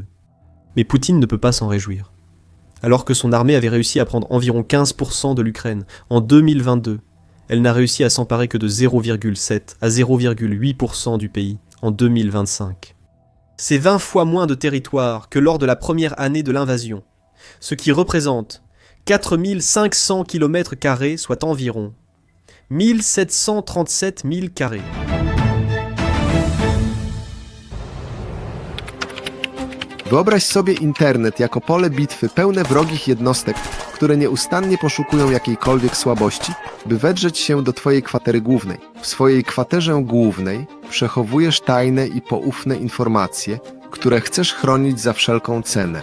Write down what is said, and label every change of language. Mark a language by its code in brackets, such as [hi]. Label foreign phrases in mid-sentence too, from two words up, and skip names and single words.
[fr] Mais Poutine ne peut pas s'en réjouir. Alors que son armée avait réussi à prendre environ 15% de l'Ukraine en 2022, elle n'a réussi à s'emparer que de 0,7 à 0,8% du pays en 2025. C'est 20 fois moins de territoire que lors de la première année de l'invasion, ce qui représente 4500 km², soit environ 1737 000 carrés. [pl] Wyobraź sobie internet jako pole bitwy pełne wrogich jednostek, które nieustannie poszukują jakiejkolwiek słabości, by wedrzeć się do twojej kwatery głównej. W swojej kwaterze głównej przechowujesz tajne i poufne informacje, które chcesz chronić za wszelką cenę.